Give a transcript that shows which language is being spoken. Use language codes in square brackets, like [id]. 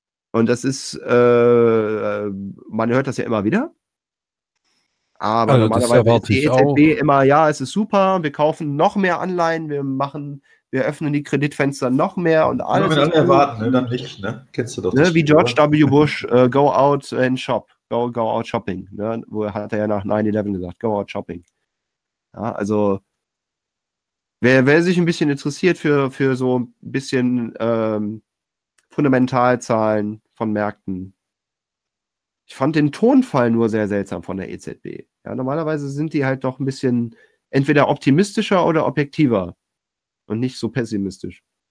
[de] Und das ist, man hört das ja immer wieder. Aber also, normalerweise die EZB auch immer, ja, es ist super, wir kaufen noch mehr Anleihen, wir öffnen die Kreditfenster noch mehr und alles. Wenn wir dann erwarten, dann nicht, ne? Kennst du doch. Ne? Wie George W. [en] Bush, go out and shop, go out shopping. [de] Ne? Wo hat er ja nach 9/11 gesagt, [en] go out shopping. [de] Ja, also wer sich ein bisschen interessiert für so ein bisschen Fundamentalzahlen von Märkten. Ich fand den Tonfall nur sehr seltsam von der EZB. Ja, normalerweise sind die halt doch ein bisschen entweder optimistischer oder objektiver und nicht so pessimistisch.